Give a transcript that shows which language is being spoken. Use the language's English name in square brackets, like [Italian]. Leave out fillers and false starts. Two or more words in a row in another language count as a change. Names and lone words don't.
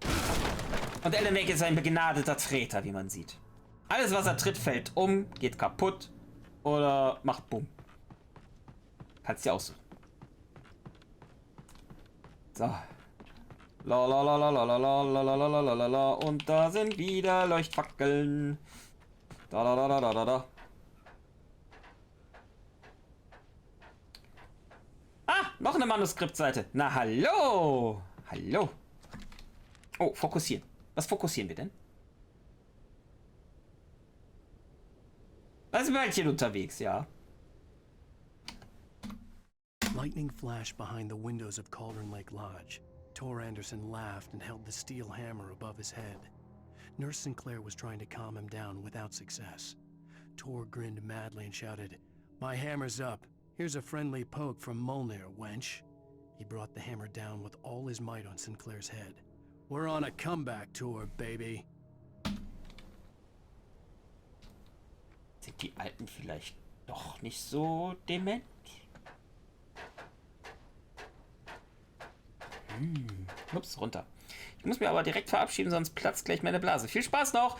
[German] Und Alan Wake ist ein begnadeter Treter, wie man sieht. Alles, was er tritt, fällt um, geht kaputt oder macht Bumm. Kannst dir aussuchen. So. La la la la la la la la la la la la la. Und da sind wieder Leuchtfackeln. Da da da da da da. Ah, noch eine Manuskriptseite. Na hallo. Hallo. Oh, fokussieren. Was fokussieren wir denn? Da ist ein Mädchen unterwegs, ja. [English] Lightning flashed behind the windows of Cauldron Lake Lodge. Tor Anderson laughed and held the steel hammer above his head. Nurse Sinclair was trying to calm him down without success. Tor grinned madly and shouted, "My hammer's up. Here's a friendly poke from Molnir, wench." He brought the hammer down with all his might on Sinclair's head. "We're on a comeback tour, baby." [German] Sind die Alten vielleicht doch nicht so dement? Ups, runter. Ich muss mir aber direkt verabschieden, sonst platzt gleich meine Blase. Viel Spaß noch.